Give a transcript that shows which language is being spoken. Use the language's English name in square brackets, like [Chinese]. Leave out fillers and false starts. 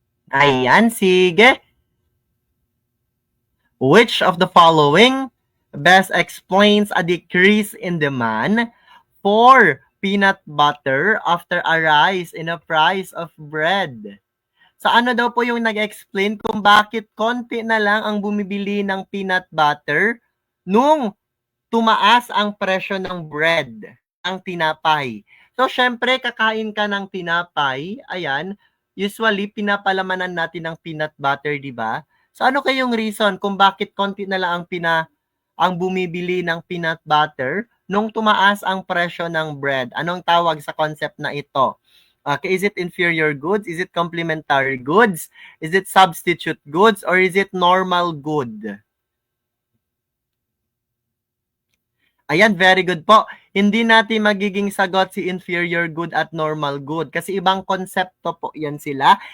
[Filipino] Ayan, sige. [English] Which of the following best explains a decrease in demand for peanut butter after a rise in the price of bread? [Filipino] Sa ano daw po yung nag-explain kung bakit konti na lang ang bumibili ng peanut butter nung tumaas ang presyo ng bread, ang tinapay. So, syempre, kakain ka ng tinapay, ayan, usually, pinapalamanan natin ng peanut butter, di ba? So, ano kayong reason kung bakit konti na lang ang bumibili ng peanut butter nung tumaas ang presyo ng bread? Anong tawag sa concept na ito? [English] Okay, is it inferior goods? Is it complementary goods? Is it substitute goods? Or is it normal good? [Filipino] Ayan, very good po. Hindi natin magiging sagot si inferior good at normal good kasi ibang konsepto po yan sila.